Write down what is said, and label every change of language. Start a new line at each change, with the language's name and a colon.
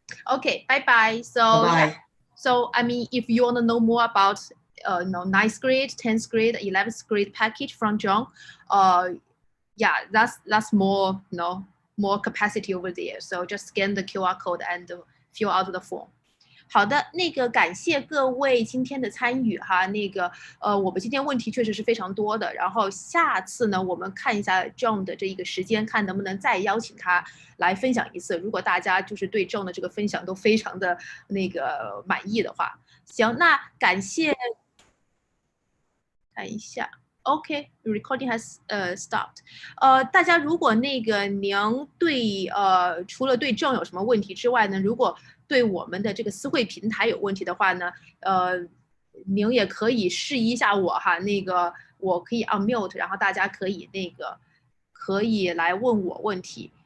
English: Okay, bye-bye. So, bye-bye. So, I mean, if you want to know more about no, 9th grade, 10th grade, 11th grade package from John. Yeah, that's more, more capacity over there. So just scan the QR code and fill out the form.
Chinese: 好的，那个感谢各位今天的参与哈，我们今天问题确实是非常多的，然后下次呢，我们看一下 John 的这一个时间，看能不能再邀请他来分享一次。如果大家就是对 John 的这个分享都非常的满意的话，行，那感谢，看一下。
English: OK, recording has stopped.
Chinese: 大家如果您对除了对John有什么问题之外呢，如果对我们的这个思慧平台有问题的话呢，您也可以示意一下我哈，我可以 unmute， 然后大家可以可以来问我问题。